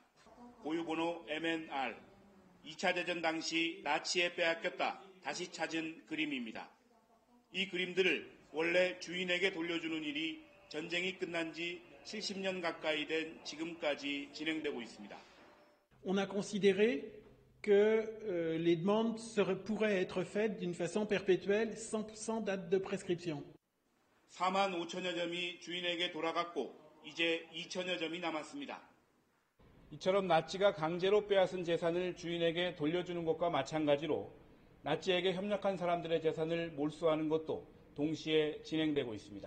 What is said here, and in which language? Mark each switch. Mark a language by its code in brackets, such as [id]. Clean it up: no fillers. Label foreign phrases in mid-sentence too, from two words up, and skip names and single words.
[ko] 고유번호 MNR. 2차 대전 당시 나치에 빼앗겼다 다시 찾은 그림입니다. 이 그림들을 원래 주인에게 돌려주는 일이 전쟁이 끝난 지 70년 가까이 된 지금까지 진행되고 있습니다. [fr] On a considéré que les demandes pourraient être faites d'une façon perpétuelle sans date de prescription. [ko] 4만 5천여 점이 주인에게 돌아갔고 이제 2천여 점이 남았습니다. 이처럼 나치가 강제로 빼앗은 재산을 주인에게 돌려주는 것과 마찬가지로 나치에게 협력한 사람들의 재산을 몰수하는 것도 동시에 진행되고 있습니다.